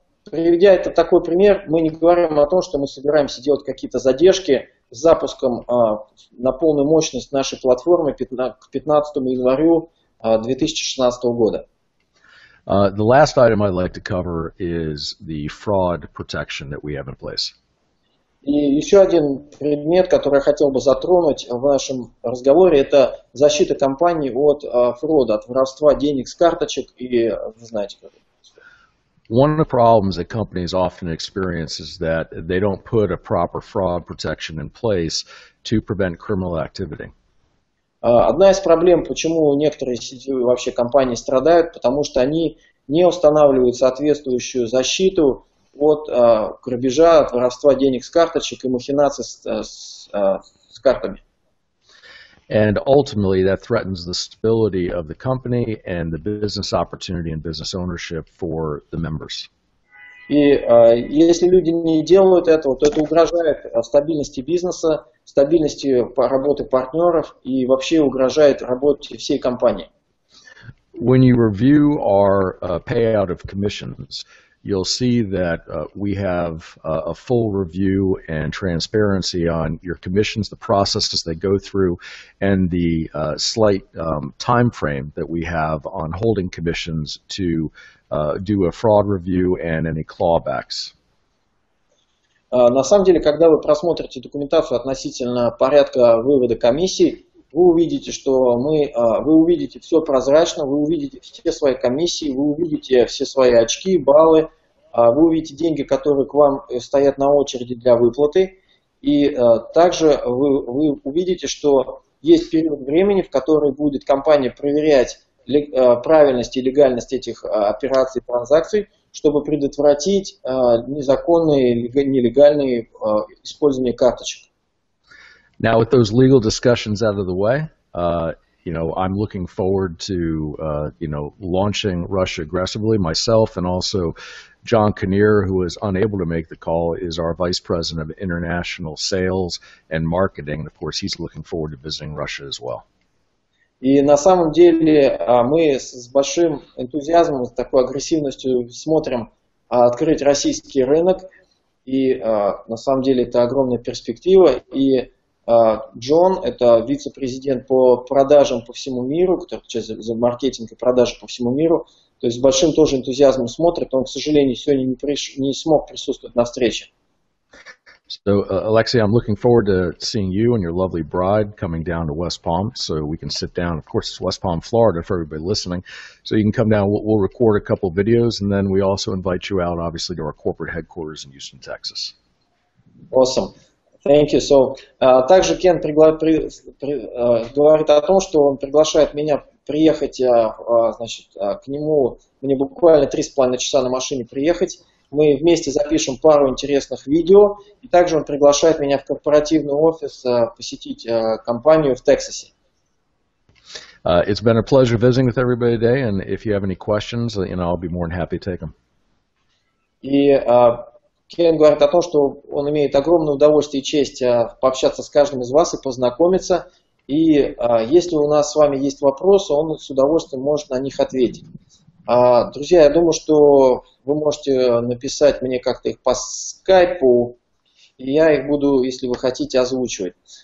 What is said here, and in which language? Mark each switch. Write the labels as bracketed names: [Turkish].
[Russian] Приведя это такой пример, мы не говорим о том, что мы собираемся делать какие-то задержки с запуском на полную мощность нашей платформы к 15 январю 2016 года. [English] The last item I'd like to cover is the fraud protection that we have in place. [Russian] И еще один предмет, который я хотел бы затронуть в нашем разговоре, это защита компании от фрода, от воровства денег с карточек, и вы знаете, как это происходит. [English] one of the problems that companies often experience is that they don't put a proper fraud protection in place to prevent criminal activity. [Russian] Одна из проблем, почему некоторые сетевые вообще компании страдают, потому что они не устанавливают соответствующую защиту от грабежа, от воровства денег с карточек и махинаций с картами. [English] And ultimately, that threatens the stability of the company and the business opportunity and business ownership for the members. [Russian] И если люди не делают этого, то это угрожает стабильности бизнеса, стабильности работы партнеров и вообще угрожает работе всей компании. [English] When you review our payout of commissions, you'll see that we have a full review and transparency on your commissions, the processes they go through, and the slight time frame that we have on holding commissions to do a fraud review and any clawbacks. [Russian] На самом деле, когда вы просмотрите документацию относительно порядка вывода комиссий, вы увидите, что вы увидите все прозрачно, вы увидите все свои комиссии, вы увидите все свои очки, баллы, вы увидите деньги, которые к вам стоят на очереди для выплаты, и также вы увидите, что есть период времени, в который будет компания проверять правильность и легальность этих операций, транзакций, чтобы предотвратить незаконное или нелегальное использование карточек. [English] Now, with those legal discussions out of the way, I'm looking forward to, launching Russia aggressively. Myself and also John Kinnear, who was unable to make the call, is our Vice President of International Sales and Marketing. And of course, he's looking forward to visiting Russia as well. [Russian] И на самом деле мы с большим энтузиазмом, с такой агрессивностью смотрим открыть российский рынок. И на самом деле это огромная перспектива. И Джон, это вице-президент по продажам по всему миру, который отвечает за маркетинг и продажи по всему миру. То есть с большим тоже энтузиазмом смотрит. Он, к сожалению, сегодня не смог присутствовать на встрече. [English] So, Alexei, I'm looking forward to seeing you and your lovely bride coming down to West Palm so we can sit down. Of course, it's West Palm, Florida for everybody listening. So you can come down. We'll record a couple of videos, and then we also invite you out, obviously, to our corporate headquarters in Houston, Texas. Awesome. Thank you. So, [Russian] также Кен говорит о том, что он приглашает меня приехать к нему. Мне буквально 3,5 часа на машине приехать. Мы вместе запишем пару интересных видео, и также он приглашает меня в корпоративный офис посетить компанию в Техасе. It's been a pleasure visiting with everybody today, and if you have any questions, I'll be more than happy to take them. И Кен говорит о том, что он имеет огромное удовольствие и честь пообщаться с каждым из вас и познакомиться. И если у нас с вами есть вопросы, он с удовольствием может на них ответить. Друзья, я думаю, что вы можете написать мне как-то их по скайпу, и я их буду, если вы хотите, озвучивать.